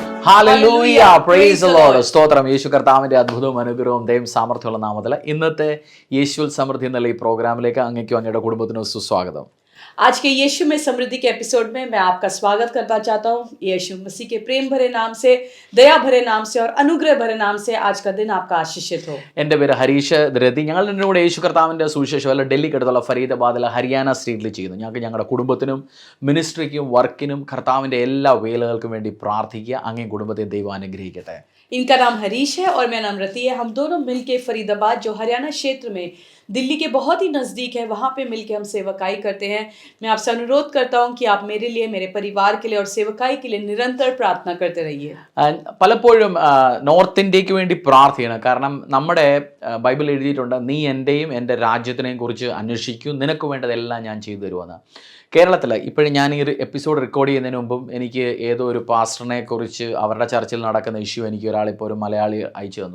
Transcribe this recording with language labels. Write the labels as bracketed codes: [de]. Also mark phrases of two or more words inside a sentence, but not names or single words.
[ml] ഹല്ലേലൂയ, [en] praise the Lord. [ml] സ്തോത്രം. യേശു കർത്താവിന്റെ അത്ഭുതവും അനുഗ്രഹവും ദൈവം സാമർത്ഥ്യമുള്ള നാമത്തിൽ ഇന്നത്തെ യേശുവിൽ സമൃദ്ധി എന്നുള്ള ഈ പ്രോഗ്രാമിലേക്ക് അങ്ങേക്കും അങ്ങയുടെ കുടുംബത്തിനും സുസ്വാഗതം. [hi] आज के यीशु में समृद्धि के एपिसोड में मैं आपका स्वागत करना चाहता हूँ। यीशु मसीह के प्रेम भरे नाम से, दया भरे नाम से और अनुग्रह भरे नाम से आज का दिन आपका आशीषित हो। [ml] എൻ്റെ പേര് ഹരീഷ് ദ്രതി. ഞങ്ങൾ എൻ്റെ കൂടെ യേശു കർത്താവിൻ്റെ സുവിശേഷം അല്ല ഡൽഹിക്ക് അടുത്തുള്ള ഫരീദാബാദിലെ ഹരിയാന സ്ട്രീറ്റിൽ ചെയ്യുന്നു. ഞങ്ങൾക്ക് ഞങ്ങളുടെ കുടുംബത്തിനും മിനിസ്ട്രിക്കും വർക്കിനും കർത്താവിൻ്റെ എല്ലാ വേലകൾക്കും വേണ്ടി പ്രാർത്ഥിക്കുക. അങ്ങേ കുടുംബത്തെ ദൈവം അനുഗ്രഹിക്കട്ടെ. [hi] इनका नाम हरीश है और मेरा नाम रति है। हम दोनों मिलके फरीदाबाद जो हरियाणा क्षेत्र में दिल्ली के बहुत ही नज़दीक है वहाँ पे मिलके हम सेवकाई करते हैं। मैं आपसे अनुरोध करता हूँ कि आप मेरे लिए, मेरे परिवार के लिए और सेवकाई के लिए निरंतर प्रार्थना करते रहिए। [ml] പലപ്പോഴും നോർത്ത് ഇന്ത്യക്ക് വേണ്ടി പ്രാർത്ഥിക്കണം. കാരണം നമ്മുടെ ബൈബിൾ എഴുതിയിട്ടുണ്ട്, നീ എൻ്റെയും എൻ്റെ രാജ്യത്തിനെയും കുറിച്ച് അന്വേഷിക്കൂ, നിനക്ക് വേണ്ടതെല്ലാം ഞാൻ ചെയ്തു തരുമെന്ന്. കേരളത്തിൽ ഇപ്പോഴും ഞാൻ ഈ ഒരു എപ്പിസോഡ് റെക്കോർഡ് ചെയ്യുന്നതിന് മുമ്പും എനിക്ക് ഏതോ ഒരു പാസ്റ്ററിനെ കുറിച്ച് അവരുടെ ചർച്ചിൽ നടക്കുന്ന ഇഷ്യൂ എനിക്ക് ഒരാളിപ്പോൾ ഒരു മലയാളി അയച്ചു തന്നു.